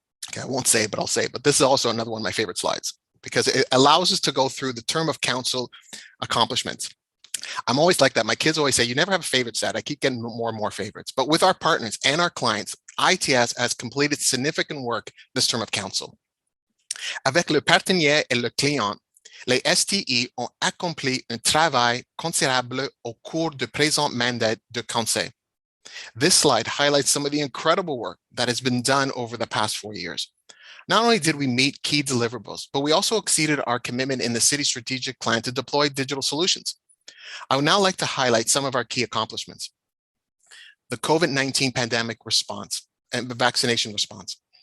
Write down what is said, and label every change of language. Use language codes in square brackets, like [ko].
[en] Okay, I won't say it, but I'll say it, but this is also another one of my favorite slides, because it allows us to go through the term of council accomplishments. I'm always like that. My kids always say, you never have a favorite set. I keep getting more and more favorites. But with our partners and our clients, ITS has completed significant work this term of council. [fr] Avec le partenaire et le client, les STI ont accompli un travail considérable au cours du présent mandat de conseil. [en] This slide highlights some of the incredible work that has been done over the past 4 years. Not only did we meet key deliverables, but we also exceeded our commitment in the city strategic plan to deploy digital solutions. I would now like to highlight some of our key accomplishments. The COVID-19 pandemic response and the vaccination response.